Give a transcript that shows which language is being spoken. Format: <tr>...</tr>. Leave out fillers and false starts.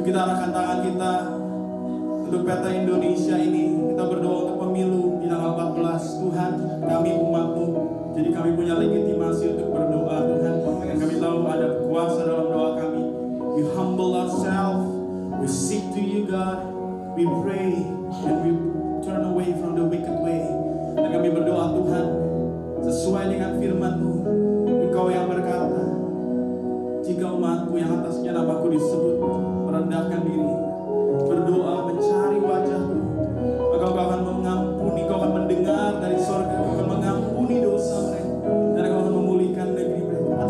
<id>untuk peta Indonesia ini. Kita berdoa untuk pemilu di tanggal 14. Tuhan, kami umat-Mu, jadi kami punya legitimasi untuk berdoa Tuhan. Dan kami tahu ada kuasa dalam doa kami.</id> <en>We humble ourselves, we seek to you God, we pray, and we turn away from the wicked way.</en> <id>Dan kami berdoa Tuhan, sesuai dengan firman-Mu, Engkau yang berkata, jika umat-Ku yang atasnya namaku disebut merendahkan diri, berdoa mencari wajah-Ku, maka Engkau akan mengampuni, Engkau akan mendengar dari surga, Engkau akan mengampuni dosa mereka, dan Engkau akan memulihkan negeri mereka.</id>